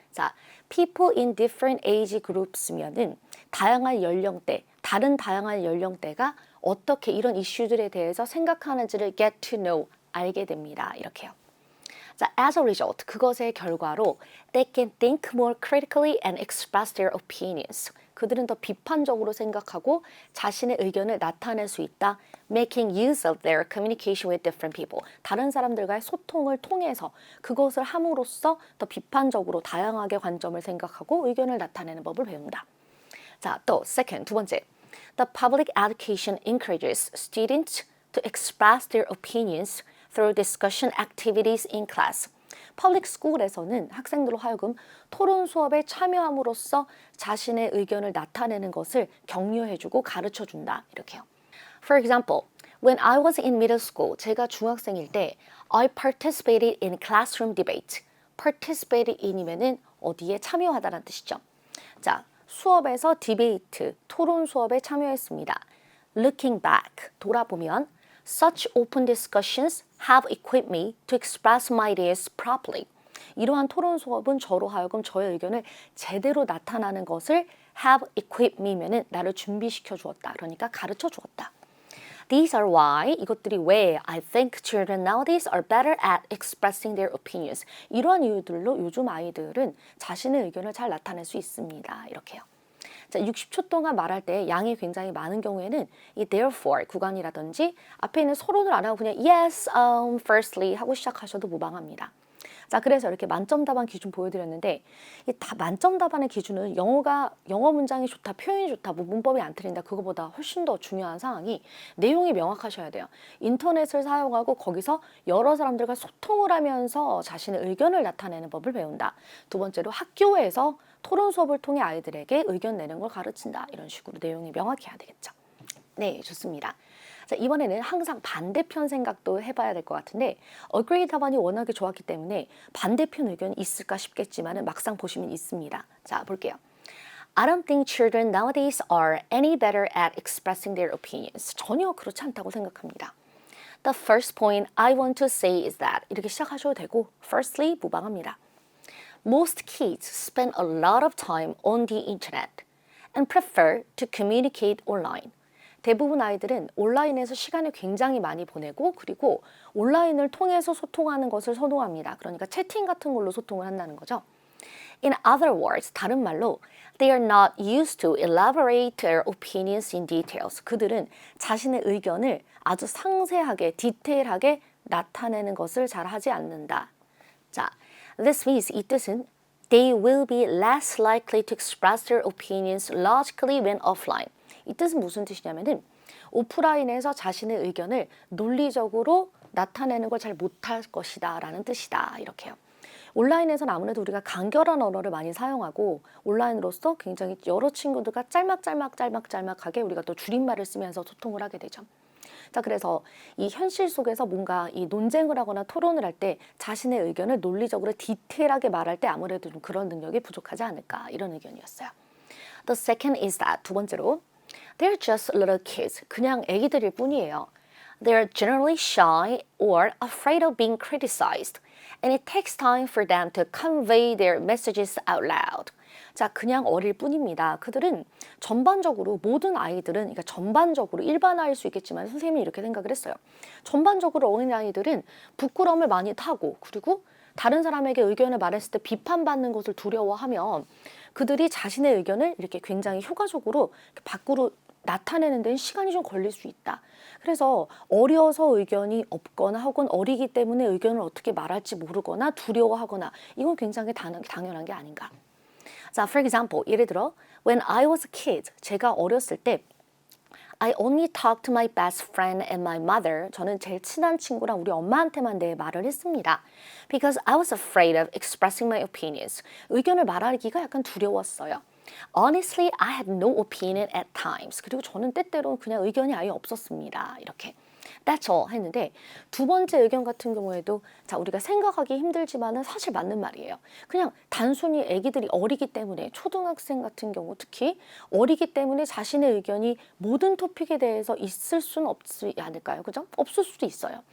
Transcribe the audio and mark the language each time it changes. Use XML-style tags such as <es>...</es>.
<ko>자,</ko> <en>people in different age groups</en> <ko>면은 다양한 연령대, 다른 다양한 연령대가 어떻게 이런 이슈들에 대해서 생각하는지를</ko> <en>get to know,</en> <ko>알게 됩니다. 이렇게요.</ko> <en>자, as a result,</en> <ko>그것의 결과로</ko> <en>they can think more critically and express their opinions.</en> <ko>그들은 더 비판적으로 생각하고 자신의 의견을 나타낼 수 있다.</ko> <en>Making use of their communication with different people.</en> <ko>다른 사람들과의 소통을 통해서 그것을 함으로써 더 비판적으로 다양하게 관점을 생각하고 의견을 나타내는 법을 배운다. 자, 또 second, 두 번째.</ko> <en>The public education encourages students to express their opinions through discussion activities in class.</en> <ko>퍼블릭 스쿨에서는 학생들로 하여금 토론 수업에 참여함으로써 자신의 의견을 나타내는 것을 격려해주고 가르쳐준다. 이렇게요.</ko> <en>For example, when I was in middle school,</en> <ko>제가 중학생일 때</ko> <en>I participated in classroom debate. participated in</en> <ko>이면은 어디에 참여하다라는 뜻이죠. 자, 수업에서 디베이트, 토론 수업에 참여했습니다.</ko> <en>Looking back,</en> <ko>돌아보면</ko> <en>Such open discussions have equipped me to express my ideas properly.</en> <ko>이러한 토론 수업은 저로 하여금 저의 의견을 제대로 나타나는 것을</ko> <en>have equipped me</en> <ko>면은 나를 준비시켜 주었다. 그러니까 가르쳐 주었다.</ko> <en>These are why,</en> <ko>이것들이 왜</ko> <en>I think children nowadays are better at expressing their opinions.</en> <ko>이러한 이유들로 요즘 아이들은 자신의 의견을 잘 나타낼 수 있습니다. 이렇게요. 자, 60초 동안 말할 때 양이 굉장히 많은 경우에는 이 therefore 구간이라든지 앞에 있는 서론을 안 하고 그냥</ko> <en>yes, firstly</en> <ko>하고 시작하셔도 무방합니다. 자, 그래서 이렇게 만점 답안 기준 보여드렸는데 이 만점 답안의 기준은 영어 문장이 좋다, 표현이 좋다, 뭐 문법이 안 틀린다 그거보다 훨씬 더 중요한 사항이 내용이 명확하셔야 돼요. 인터넷을 사용하고 거기서 여러 사람들과 소통을 하면서 자신의 의견을 나타내는 법을 배운다. 두 번째로 학교에서 토론 수업을 통해 아이들에게 의견 내는 걸 가르친다. 이런 식으로 내용이 명확해야 되겠죠. 네, 좋습니다. 자, 이번에는 항상 반대편 생각도 해봐야 될 것 같은데 agree 답안이 워낙에 좋았기 때문에 반대편 의견이 있을까 싶겠지만 막상 보시면 있습니다. 자, 볼게요.</ko> <en>I don't think children nowadays are any better at expressing their opinions.</en> <ko>전혀 그렇지 않다고 생각합니다.</ko> <en>The first point I want to say is that</en> <ko>이렇게 시작하셔도 되고</ko> <en>firstly</en> <ko>무방합니다.</ko> <en>Most kids spend a lot of time on the internet and prefer to communicate online.</en> <ko>대부분 아이들은 온라인에서 시간을 굉장히 많이 보내고 그리고 온라인을 통해서 소통하는 것을 선호합니다. 그러니까 채팅 같은 걸로 소통을 한다는 거죠.</ko> <en>In other words,</en> <ko>다른 말로</ko> <en>they are not used to elaborate their opinions in details.</en> <ko>그들은 자신의 의견을 아주 상세하게, 디테일하게 나타내는 것을 잘 하지 않는다.</ko> <en>자, this means</en> <ko>이 뜻은</ko> <en>they will be less likely to express their opinions logically when offline.</en> <ko>이 뜻은 무슨 뜻이냐면은 오프라인에서 자신의 의견을 논리적으로 나타내는 걸 잘 못할 것이다 라는 뜻이다. 이렇게요. 온라인에서는 아무래도 우리가 간결한 언어를 많이 사용하고 온라인으로서 굉장히 여러 친구들과 짤막하게 우리가 또 줄임말을 쓰면서 소통을 하게 되죠. 자, 그래서 이 현실 속에서 뭔가 이 논쟁을 하거나 토론을 할 때 자신의 의견을 논리적으로 디테일하게 말할 때 아무래도 좀 그런 능력이 부족하지 않을까 이런 의견이었어요.</ko> <en>The second is that</en> <ko>두 번째로</ko> <en>They're just little kids.</en> <ko>그냥 애기들일 뿐이에요.</ko> <en>They're generally shy or afraid of being criticized. And it takes time for them to convey their messages out loud.</en> <ko>자, 그냥 어릴 뿐입니다. 그들은 전반적으로 모든 아이들은 그러니까 전반적으로 일반화일 수 있겠지만 선생님이 이렇게 생각을 했어요. 전반적으로 어린 아이들은 부끄러움을 많이 타고 그리고 다른 사람에게 의견을 말했을 때 비판받는 것을 두려워하면 그들이 자신의 의견을 이렇게 굉장히 효과적으로 밖으로 나타내는 데는 시간이 좀 걸릴 수 있다. 그래서 어려서 의견이 없거나 혹은 어리기 때문에 의견을 어떻게 말할지 모르거나 두려워하거나 이건 굉장히 당연한 게 아닌가.</ko> <en>자, for example,</en> <ko>예를 들어</ko> <en>when I was a kid,</en> <ko>제가 어렸을 때</ko> <en>I only talked to my best friend and my mother.</en> <ko>저는 제일 친한 친구랑 우리 엄마한테만 내 말을 했습니다.</ko> <en>Because I was afraid of expressing my opinions.</en> <ko>의견을 말하기가 약간 두려웠어요.</ko> <en>Honestly, I had no opinion at times.</en> <ko>그리고 저는 때때로 그냥 의견이 아예 없었습니다. 이렇게.</ko> <en>That's all</en> <ko>했는데 두 번째 의견 같은 경우에도 자 우리가 생각하기 힘들지만은 사실 맞는 말이에요. 그냥 단순히 아기들이 어리기 때문에 초등학생 같은 경우 특히 어리기 때문에 자신의 의견이 모든 토픽에 대해서 있을 수는 없지 않을까요? 그죠? 없을 수도 있어요.</ko>